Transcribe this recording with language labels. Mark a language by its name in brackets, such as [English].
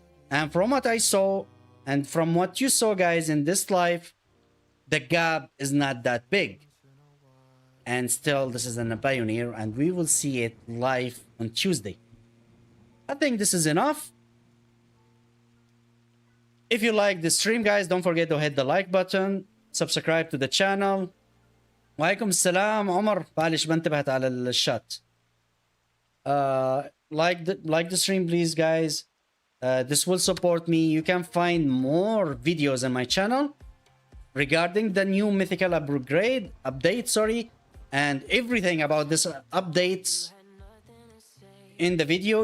[English] And from what I saw, and from what you saw, guys, in this live, the gap is not that big. And still, this is in a Pioneer, and we will see it live on Tuesday. I think this is enough. If you like the stream, guys, don't forget to hit the like button, subscribe to the channel. [Arabic] وعليكم السلام عمر، معلش ما انتبهت على الشات. [English] Like the stream, please, guys. This will support me. You can find more videos on my channel regarding the new mythical update, and everything about this updates in the video.